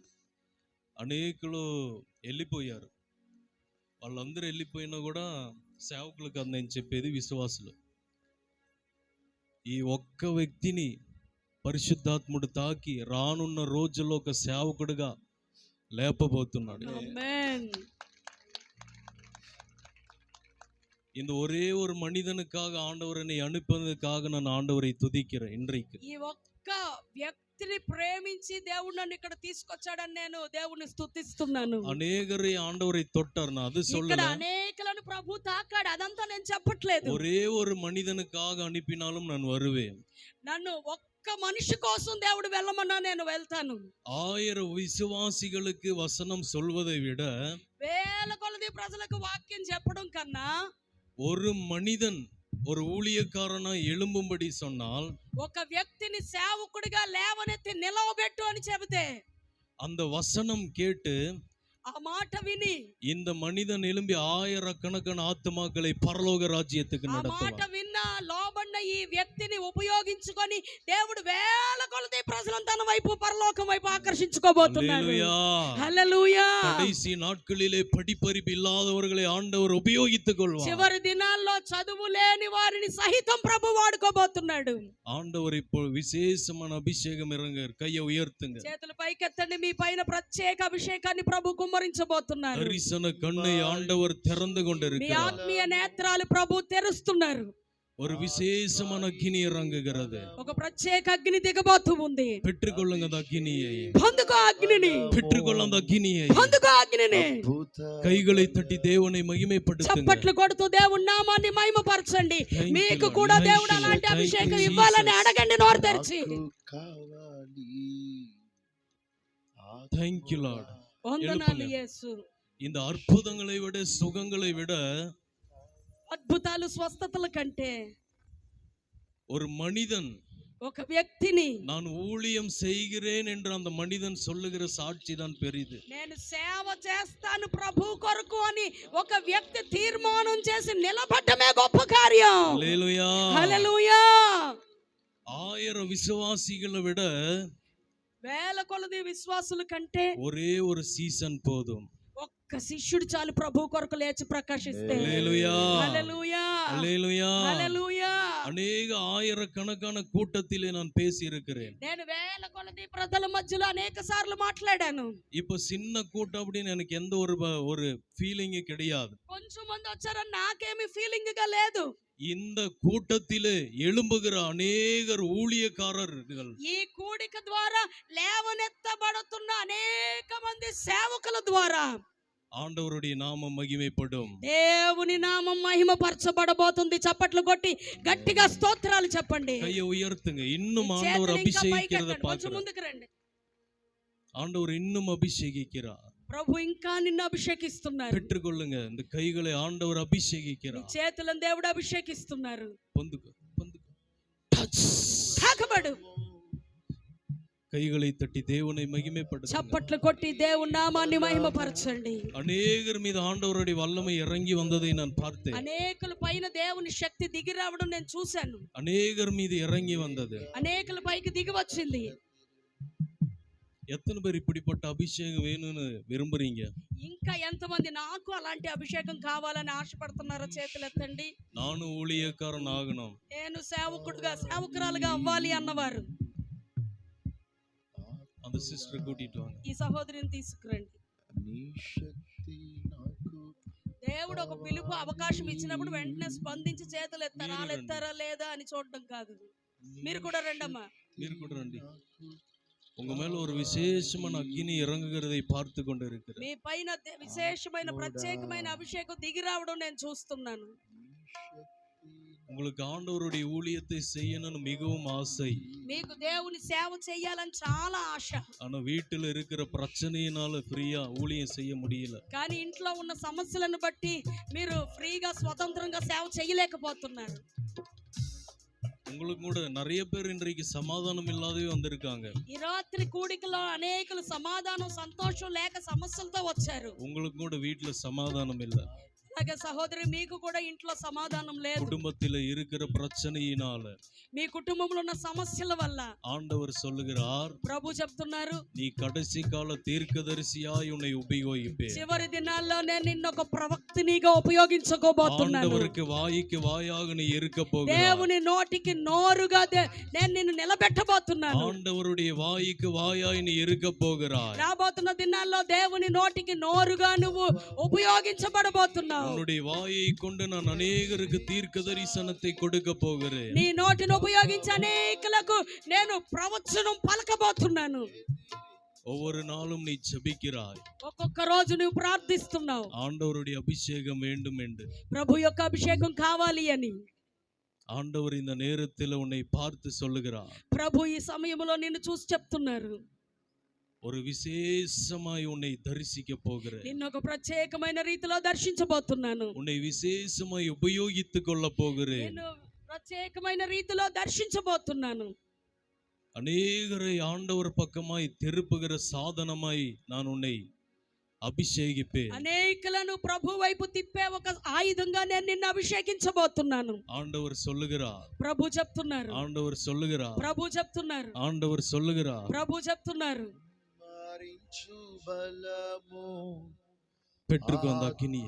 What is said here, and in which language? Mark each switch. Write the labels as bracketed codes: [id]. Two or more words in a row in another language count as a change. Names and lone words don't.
[te] అనేకులు వెళ్ళిపోయారు. వాళ్ళందరూ వెళ్ళిపోయినా కూడా సేవకులు కాదు నేను చెప్పేది, విశ్వాసులు. ఈ ఒక్క వ్యక్తిని పరిశుద్ధాత్ముడు తాకి రానున్న రోజుల్లో ఒక సేవకుడిగా లేపబోతున్నాడు. [ta] ஆமென். இந்த ஒரே ஒரு மனிதனுக்காக ஆண்டவர் என்னை அனுப்பினதுக்காக நான் ஆண்டவரை துதிக்கிறேன் இன்றைக்கு. [te] ఈ ఒక్క వ్యక్తిని ప్రేమించి దేవుడు నన్ను ఇక్కడ తీసుకొచ్చాడని నేను దేవుని స్తుతిస్తున్నాను. [ta] அநேகரை ஆண்டவரை தொட்டார், நான் அது [te] ఇక్కడ [ta] சொல்லல. [te] అనేకులను ప్రభు తాకాడు, అదంతా నేను చెప్పట్లేదు. [ta] ஒரே ஒரு மனிதனுக்காக அனுப்பினாலும் நான் வருவேன். [te] నన్ను ఒక్క మనిషి కోసం దేవుడు వెళ్ళమన్నా నేను వెళ్తాను. [ta] 1000 விசுவாசிகளுக்கு வசனம் சொல்வதை விட [te] వేల కొలది ప్రజలకు వాక్యం చెప్పడం కన్నా [ta] ஒரு மனிதன் ஒரு ஊழியக்காரனா எழும்பும்படி சொன்னால் [te] ఒక వ్యక్తిని సేవకుడిగా లేవనెత్తి నిలవబెట్టు అని చెబితే [ta] அந்த வசனம் கேட்டு [te] ఆ మాట విని [ta] இந்த மனிதன் எழும்பி ஆயிரக்கணக்கான ஆத்துமாக்களை பரலோக ராஜ்யத்துக்கு [te] ఆ మాట [ta] நடத்துவான். [te] విన్న లోబడిన ఈ వ్యక్తిని ఉపయోగించుకొని దేవుడు వేల కొలది ప్రజలను తన వైపు పరలోకం వైపు ఆకర్షించుకోబోతున్నాడు. [ta] அல்லேலூயா. [te] హల్లెలూయా. [ta] கடைசி நாட்களிலே படிப்பறிவு இல்லாதவர்களை ஆண்டவர் உபயோகித்துக் கொள்வார். [te] చివరి దినాల్లో చదువు లేని వారిని సహితం ప్రభు వాడుకోబోతున్నాడు. [ta] ஆண்டவர் இப்போ விசேஷமான அபிஷேகம் இறங்க, கையை உயர்த்துங்க. [te] చేతులు పైకెత్తండి. మీ పైన ప్రత్యేక అభిషేకాన్ని ప్రభు కుమ్మరించబోతున్నారు. [ta] தரிசன கண்ணை ஆண்டவர் திறந்து [te] మీ [ta] கொண்டிருக்கிறார். [te] ఆత్మీయ నేత్రాలు ప్రభు తెరుస్తున్నారు. [ta] ஒரு விசேஷமான அக்கினி இறங்குகிறது. [te] ఒక ప్రత్యేక అగ్ని దిగబోతూ ఉంది. [ta] பெற்றுக்கொள்ளுங்க அந்த அக்கினியை, [te] పొందుకో అగ్నిని, [ta] பெற்றுக்கொள்ள அந்த அக்கினியை. [te] పొందుకో అగ్నిని. [ta] கைகளை தட்டி தேவனை மகிமைப்படுத்துங்க. [te] చప్పట్లు కొడుతూ దేవుని నామాన్ని మహిమపరచండి. [en] Thank you, [te] మీకు [en] Lord. [te] కూడా [en] Thank [te] దేవుడు [en] you, [te] అలాంటి [en] Lord. Thank [te] అభిషేకం [en] you, [te] ఇవ్వాలని [en] Jesus. [te] అడగండి నోరు తెరిచి. [en] Thank you, Lord. [te] వందనాలు [ta] எழுப்புங்க. [te] యేసు. [ta] இந்த அற்புதங்களை விட, சுகங்களை விட, [te] అద్భుతాలు స్వస్థతల కంటే [ta] ஒரு மனிதன் [te] ఒక వ్యక్తిని [ta] நான் ஊழியம் செய்கிறேன் என்று அந்த மனிதன் சொல்லுகிற சாட்சி தான் பெரிது. [te] నేను సేవ చేస్తాను ప్రభు కొరకు అని ఒక వ్యక్తి తీర్మానం చేసి నిలబడమే గొప్ప కార్యం. [ta] அல்லேலூயா. [te] హల్లెలూయా. [ta] 1000 விசுவாசிகளை விட [te] వేల కొలది విశ్వాసుల కంటే [ta] ஒரே ஒரு சீசன் போதும். [te] ఒక్క శిష్యుడు చాలు ప్రభు కొరకు లేచి ప్రకాశిస్తే. [ta] அல்லேலூயா. [te] హల్లెలూయా. [ta] அல்லேலூயா. [te] హల్లెలూయా. [ta] அநேக ஆயிரக்கணக்கான கூட்டத்திலே நான் பேசி இருக்கிறேன். [te] నేను వేల కొలది ప్రజల మధ్యలో అనేక సార్లు మాట్లాడాను. [ta] இப்போ சின்ன கூட்டம் அப்படின்னு எனக்கு எந்த ஒரு ஃபீலிங் கிடையாது. [te] కొంచెం మంది వచ్చారని నాకేమి ఫీలింగ్ గా లేదు. [ta] இந்த கூட்டத்திலே எழும்புகிற அநேகர் ஊழியக்காரர்கள், [te] ఈ కూడిక ద్వారా లేవనెత్తబడుతున్న అనేక మంది సేవకుల ద్వారా [ta] ஆண்டவருடைய நாமம் மகிமைப்படும். [te] దేవుని నామం మహిమపరచబడబోతుంది. చప్పట్లు కొట్టి గట్టిగా స్తోత్రాలు చెప్పండి. [ta] கையை உயர்த்துங்க. இன்னும் [te] చేతులు [ta] ஆண்டவர் [te] ఇంకా [ta] அபிஷேகிக்கிறத [te] పైకెత్తండి. కొంచెం [ta] பார்க்கிறோம். [te] ముందుకు రండి. [ta] ஆண்டவர் இன்னும் அபிஷேகிக்கிறார். [te] ప్రభు ఇంకా నిన్ను అభిషేకిస్తున్నారు. [ta] பெற்றுக்கொள்ளுங்க. இந்த கைகளை ஆண்டவர் [te] నీ [ta] அபிஷேகிக்கிறார். [te] చేతులను దేవుడు అభిషేకిస్తున్నారు. [ta] பொந்துக்கு பொந்துக்கு டச். [te] తాకబడు. [ta] கைகளை தட்டி தேவனை மகிமைப்படுத்துங்க. [te] చప్పట్లు కొట్టి దేవుని నామాన్ని మహిమపరచండి. [ta] அநேகர் மீது ஆண்டவருடைய வல்லமை இறங்கி வந்ததை நான் பார்த்தேன். [te] అనేకుల పైన దేవుని శక్తి దిగి రావడం నేను చూశాను. [ta] அநேகர் மீது இறங்கி வந்தது. [te] అనేకుల పైకి దిగి వచ్చింది. [ta] எத்தனை பேர் இப்படிப்பட்ட அபிஷேகம் வேணும்னு விரும்புறீங்க? [te] ఇంకా ఎంతమంది నాకు అలాంటి అభిషేకం కావాలని ఆశపడుతున్నారో చేతులు ఎత్తండి. [ta] நானும் ஊழியக்காரன் ஆகணும், [te] నేను సేవకుడుగా సేవకురాలుగా అవ్వాలి అన్నవారు [ta] அந்த சிஸ்டர் கூட்டிட்டு வாங்க. [te] ఈ సహోదరిని తీసుకురండి. నీ శక్తి నాకు దేవుడు ఒక పిలుపు అవకాశం ఇచ్చినప్పుడు వెంటనే స్పందించి చేతులు ఎత్తారా లేదా అని చూడడం కాదు. మీరు కూడా రండమ్మా. మీరు கூட రండి. [ta] உங்க மேல ஒரு விசேஷமான அக்கினி இறங்குகிறதை பார்த்து கொண்டு இருக்கிறேன். [te] మీ పైన విశేషమైన ప్రత్యేకమైన అభిషేకం దిగి రావడం నేను చూస్తున్నాను. నీ శక్తి [ta] உங்களுக்கு ஆண்டவருடைய ஊழியத்தை செய்யணும்னு மிகவும் ஆசை. [te] మీకు దేవుని సేవ చేయాలని చాలా ఆశ. [ta] ஆனா வீட்டுல இருக்கிற பிரச்சனையினால ஃப்ரீயா ஊழியம் செய்ய முடியல. [te] కానీ ఇంట్లో ఉన్న సమస్యలను బట్టి మీరు ఫ్రీగా స్వతంత్రంగా సేవ చేయలేకపోతున్నారు. [ta] உங்களுக்கு கூட நிறைய பேர் இன்றைக்கு சமாதானம் இல்லாதவே வந்திருக்காங்க. [te] ఈ రాత్రి కూడికలో అనేకులు సమాధానం సంతోషం లేక సమస్యలతో వచ్చారు. [ta] உங்களுக்கு கூட வீட்டுல சமாதானம் இல்ல. [te] అలాగే సహోదరి మీకు కూడా ఇంట్లో సమాధానం లేదు. [ta] குடும்பத்தில இருக்கிற பிரச்சனையினால [te] మీ కుటుంబంలో ఉన్న సమస్యల వల్ల [ta] ஆண்டவர் சொல்லுகிறார், [te] ప్రభు చెప్తున్నారు, [ta] நீ கடைசி கால தீர்க்கதரிசியாய் உன்னை உபயோகிப்பேன். [te] చివరి దినాల్లో నేను నిన్ను ఒక ప్రవక్తనిగా ఉపయోగించుకోబోతున్నాను. [ta] ஆண்டவருக்கு வாய்க்கு வாயாக நீ இருக்க போகிறாய். [te] దేవుని నోటికి నోరుగా నేను నిన్ను నిలబెట్టబోతున్నాను. [ta] ஆண்டவருடைய வாய்க்கு வாயாய் நீ இருக்க போகிறாய். [te] రాబోతున్న దినాల్లో దేవుని నోటికి నోరుగా నువ్వు ఉపయోగించబడబోతున్నావు. [ta] உன்னுடைய வாயை கொண்டு நான் அநேகருக்கு தீர்க்க தரிசனத்தை கொடுக்க போகிறேன். [te] నీ నోటిని ఉపయోగించి అనేకులకు నేను ప్రవచనం పలకబోతున్నాను. [ta] ஒவ்வொரு நாளும் நீ ஜெபிக்கிறாய். [te] ఒక్కొక్క రోజు నువ్వు ప్రార్థిస్తున్నావు, [ta] ஆண்டவருடைய அபிஷேகம் வேண்டும் என்று. [te] ప్రభు యొక్క అభిషేకం కావాలి అని. [ta] ஆண்டவர் இந்த நேரத்தில் உன்னை பார்த்து சொல்லுகிறார், [te] ప్రభు ఈ సమయంలో నిన్ను చూసి చెప్తున్నారు, [ta] ஒரு விசேஷமாய் உன்னை தரிசிக்க போகிறேன். [te] నిన్ను ఒక ప్రత్యేకమైన రీతిలో దర్శించబోతున్నాను. [ta] உன்னை விசேஷமாய் உபயோகித்துக் கொள்ள போகிறேன். [te] నేను ప్రత్యేకమైన రీతిలో దర్శించబోతున్నాను. [ta] அநேகரை ஆண்டவர் பக்கமாய் திருப்புகிற சாதனமாய் நான் உன்னை అభిషేకిపేన్. [te] అనేకులను ప్రభు వైపు తిప్పే ఒక ఆయుధంగా నేను నిన్ను అభిషేకించబోతున్నాను. [ta] ఆండవర్ சொல்லுகிறார். [te] ప్రభు చెప్తున్నారు. [ta] ఆండవర్ சொல்லுகிறார். [te] ప్రభు చెప్తున్నారు. [ta] ఆండవర్ சொல்லுகிறார். [te] ప్రభు చెప్తున్నారు. పెట్టుకోండి అగ్నిని.